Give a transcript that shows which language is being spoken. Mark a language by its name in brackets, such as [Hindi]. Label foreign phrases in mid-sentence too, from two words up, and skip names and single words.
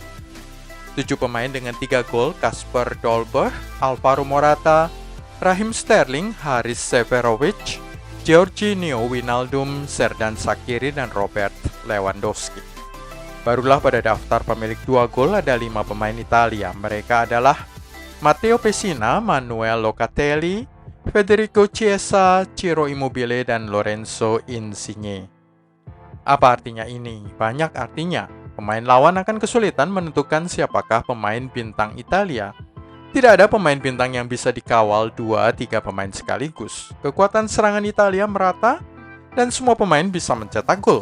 [Indonesian] 7 pemain dengan 3 gol, Kasper Dolberg, Alvaro Morata, Raheem Sterling, Haris Seferovic, Georginio Wijnaldum, Xherdan Shaqiri, dan Robert Lewandowski. Barulah pada daftar pemilik 2 gol ada 5 pemain Italia. Mereka adalah Matteo Pessina, Manuel Locatelli, Federico Chiesa, Ciro Immobile, dan Lorenzo Insigne. Apa artinya ini? Banyak artinya. Pemain lawan akan kesulitan menentukan siapakah pemain bintang Italia. Tidak ada pemain bintang yang bisa dikawal 2-3 pemain sekaligus. Kekuatan serangan Italia merata dan semua pemain bisa mencetak gol.